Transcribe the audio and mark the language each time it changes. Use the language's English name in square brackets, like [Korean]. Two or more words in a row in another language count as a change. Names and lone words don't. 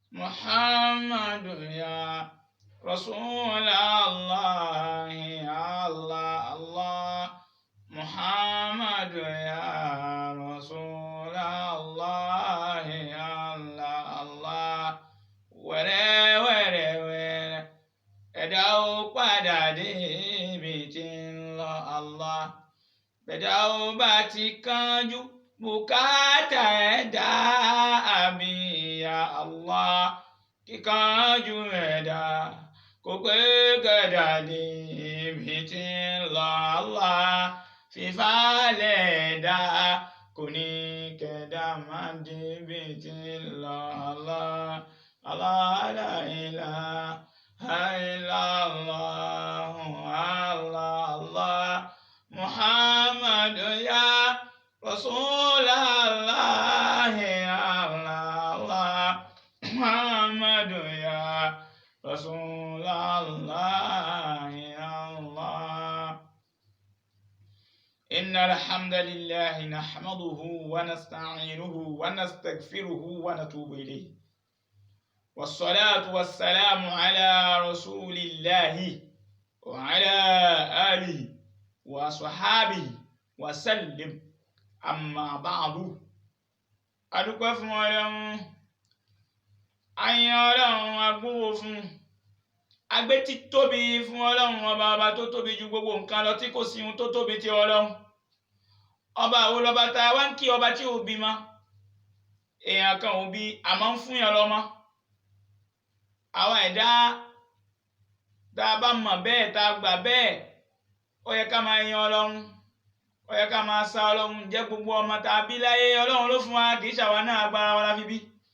[Arabic] محمد يا رسول الله يا الله الله محمد يا رسول الله يا الله الله [Yoruba] wẹ́rẹ́ wẹ́rẹ́ wẹ́rẹ́ ẹ̀dá ó padà dé ibi tí ń lọ Allah bẹ̀dá ó bá ti kánjú bùkátà ẹ̀dá àmì ya Allah kíkánjú ẹ̀dá kò pé kẹ̀dá dé ibi tí ń lọ Allah fífàlẹ̀ ẹ̀dá kò ní kẹ̀dá má dé ibi tí ń lọ Allah. [Arabic] الله لا إله إلا الله الله الله محمد يا رسول الله يا الله الله محمد يا رسول الله يا الله. إن الحمد لله نحمده ونستعينه ونستغفره ونتوب إليه والصلاة والسلام على رسول الله وعلى آله وصحابه وسلم أما بعد [Yoruba] adúpẹ́ fún Ọlọ́run ayin Ọlọ́run agbówó fún agbétí tóbi fún Ọlọ́run ọba tó tóbi ju gbogbo nǹkan lọ tí kò sí ohun tó tóbi tí Ọlọ́run ọba àwọn lọ́ba tá a wá ń kí ọba tí ò bímọ èèyàn kan ò bí àmọ́ ń fún yàn lọ́mọ àwọn ẹ̀dá tá a bá mọ̀ bẹ́ẹ̀ tá a gbà bẹ́ẹ̀ ó yẹ ká máa yan Ọlọ́run ó yẹ ká máa sa Ọlọ́run jẹ́ gbogbo ọmọ tá a bí láyé Ọlọ́run ló fún wa kì í ṣàwa náà agbára wa la fi bí.